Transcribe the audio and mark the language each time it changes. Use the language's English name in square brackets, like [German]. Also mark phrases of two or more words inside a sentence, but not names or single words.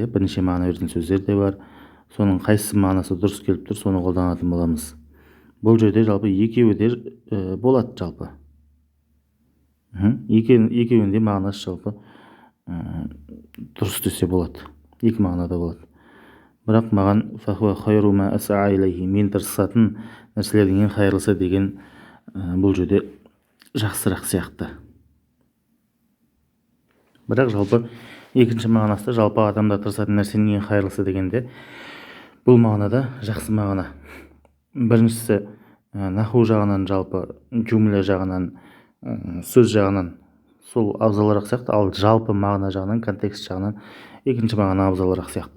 [Kazakh] Бірнеше мағына беретін сөздер де бар. Соның қайсы мағынасы дұрыс келіп тұр, соны қолданатын боламыз. Бұл жерде жалпы екеуі де болады жалпы. Екеуінде мағынасы жалпы дұрыс десе болады. Екі мағынада болады. Бірақ маған [Arabic] فهو خير ما أسعى إليه, [Kazakh] мен тырысатын нәрселердің ең хайырлысы деген бұл жерде жақсырақ сияқты. Бірақ жалпы екінші мағынасы жалпы адамдар тырысатын нәрсенің ең хайырлысы дегенде бұл мағынада жақсы мағына. Біріншісі наху жағынан, жалпы жумля жағынан, сөз жағынан сол абзалырақ сияқты, ал жалпы мағына жағынан, контекст жағынан екінші мағына абзалырақ сияқты.